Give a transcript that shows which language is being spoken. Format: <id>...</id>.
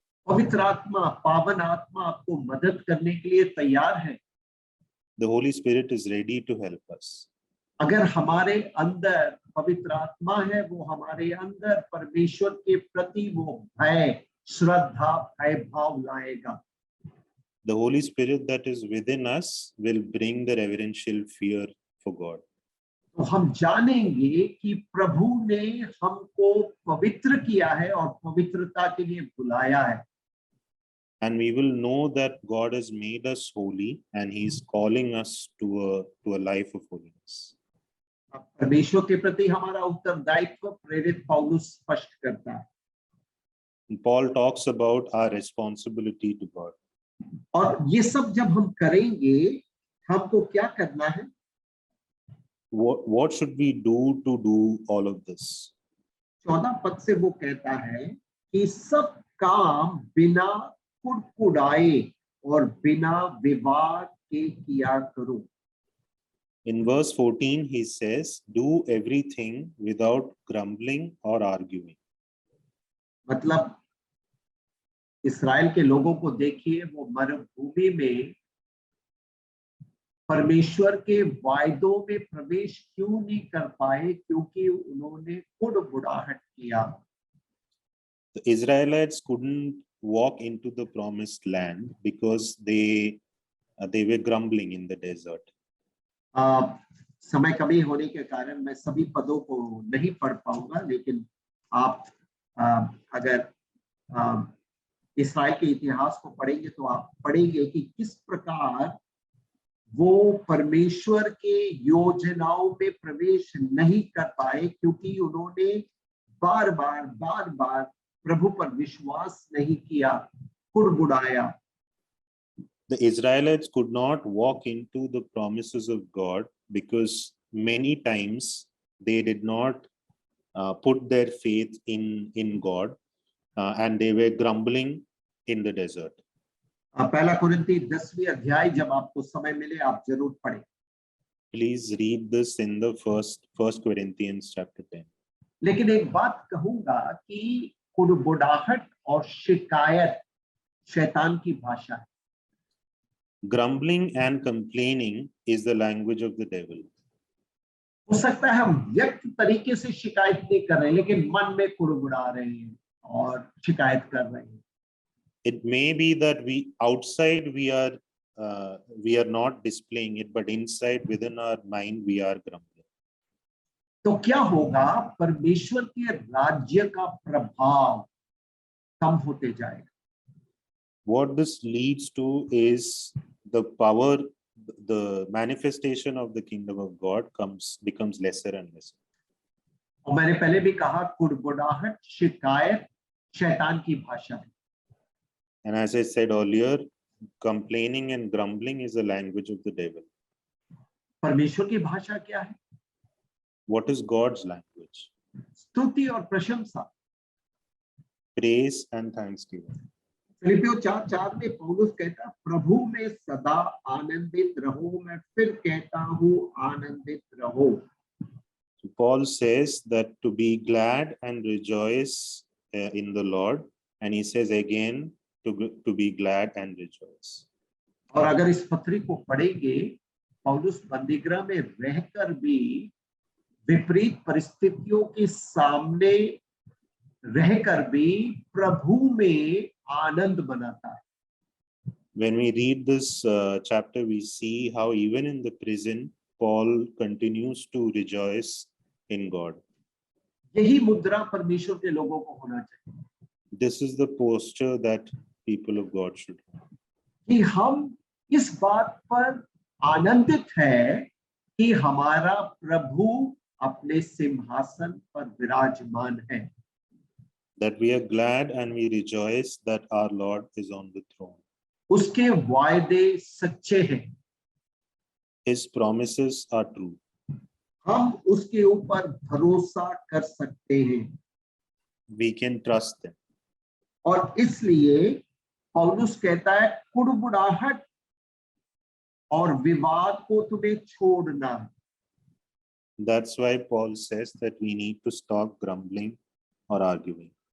<hi>पवित्र आत्मा, पावन आत्मा आपको मदद करने के लिए तैयार है.</hi> <en>The Holy Spirit is ready to help us.</en> <hi>अगर हमारे अंदर पवित्र आत्मा है, वो हमारे अंदर परमेश्वर के प्रति वो भय, श्रद्धा, भय भाव लाएगा.</hi> <en>The Holy Spirit that is within us will bring the reverential fear for God.</en> <hi>तो हम जानेंगे कि प्रभु ने हमको पवित्र किया है और पवित्रता के लिए बुलाया है.</hi> <en>And we will know that God has made us holy and he is calling us to a life of holiness.</en> <hi>परमेश्वर के प्रति हमारा उत्तरदायित्व प्रेरित पौलुस स्पष्ट करता है.</hi> <en>And Paul talks about our responsibility to God.</en> <hi>और ये सब जब हम करेंगे, हमको क्या करना है?</hi> <en>What should we do to do all of this?</en> <hi>14 पद से वो कहता है कि सब काम बिना कुड़कुड़ाए और बिना विवाद के किया करो।</hi> <en>In verse 14, he says, do everything without grumbling or arguing.</en> <hi>मतलब इस्राएल के लोगों को देखिए, वो मरुभूमि में परमेश्वर के वायदों में प्रवेश क्यों नहीं कर पाए? क्योंकि उन्होंने कुड़बुड़ाहट किया।</hi> <en>The Israelites couldn't walk into the promised land because they were grumbling in the desert.</en> <hi>समय कमी होने के कारण मैं सभी पदों को नहीं पढ़ पाऊंगा, लेकिन आप अगर इस्राएल के इतिहास को पढ़ेंगे तो आप पढ़ेंगे कि किस प्रकार वो परमेश्वर के योजनाओं में प्रवेश नहीं कर पाए, क्योंकि उन्होंने बार बार प्रभु पर विश्वास नहीं किया, कुड़बुड़ाया।</hi> <en>The Israelites could not walk into the promises of God because many times they did not put their faith in God, and they were grumbling in the desert.</en> <hi>पहला कुरिन्थी 10वीं अध्याय जब आपको समय मिले आप जरूर पढ़ें।</hi> <en>Please read this in the first Corinthians chapter 10.</en> <hi>लेकिन एक बात कहूंगा कि कुड़बुड़ाहट और शिकायत शैतान की भाषा है।</hi> <en>Grumbling and complaining is the language of the devil.</en> <hi>हो सकता है हम व्यक्त तरीके से शिकायत नहीं कर रहे, लेकिन मन में कुड़बुड़ा रहे हैं और शिकायत कर रहे हैं।</hi> <en>It may be that outside we are not displaying it, but inside within our mind we are grumbling.</en> <hi>तो क्या होगा? परमेश्वर के राज्य का प्रभाव कम होते जाएगा।</hi> <en>What this leads to is the power, the manifestation of the kingdom of God becomes lesser and lesser.</en> <hi>और मैंने पहले भी कहा, कुड़बुड़ाहट, शिकायत शैतान की भाषा है।</hi> <en>And as I said earlier, complaining and grumbling is the language of the devil.</en> <hi>परमेश्वर की भाषा क्या है?</hi> <en>What is God's language?</en> <hi>स्तुति और प्रशंसा,</hi> <en>Praise and thanksgiving.</en> <hi>फिलिपियों 4:4 में पौलुस कहता, प्रभु में सदा आनंदित रहो। मैं फिर कहता हूँ, आनंदित रहो।</hi> <en>So Paul says that to be glad and rejoice in the Lord, and he says again to be glad and rejoice.</en> <hi>और अगर इस पत्री को पढ़ेंगे, पौलुस बंदीगृह में रहकर भी विपरीत परिस्थितियों के सामने रहकर भी प्रभु में आनंद मनाता है।</hi> <en>When we read this chapter, we see how even in the prison, Paul continues to rejoice in God.</en> <hi>यही मुद्रा परमेश्वर के लोगों को होना चाहिए।</hi> <en>This is the posture that people of God should have.</en> <hi>कि हम इस बात पर आनंदित हैं कि हमारा प्रभु अपने सिंहासन पर विराजमान है।</hi> <en>That we are glad and we rejoice that our Lord is on the throne.</en> <hi>उसके वायदे सच्चे हैं।</hi> <en>His promises are true.</en> <hi>हम उसके ऊपर भरोसा कर सकते हैं।</hi> <en>We can trust them.</en> <hi>और इसलिए पौलुस कहता है, कुड़बुड़ाहट और विवाद को तुम्हें छोड़ना है।</hi> <en>That's why Paul says that we need to stop grumbling or arguing.</en>